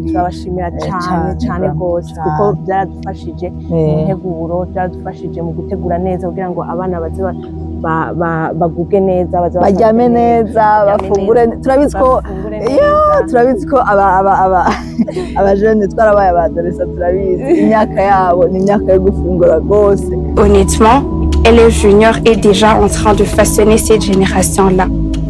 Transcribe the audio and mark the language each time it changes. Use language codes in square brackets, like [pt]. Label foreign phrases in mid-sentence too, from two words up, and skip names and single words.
[rw] Turabashimira cyane rwose kuko byaradufashije mu nteguro, byaradufashije mu gutegura neza kugira ngo abana baze baguge neza baryame neza bafungure turabizi ko turabizi ko abajene twarabaye abadolesa turabizi imyaka yabo ni imyaka yo gufungura rwose. [fr] Honnêtement, élève junior est déjà en train de façonner cette génération-là.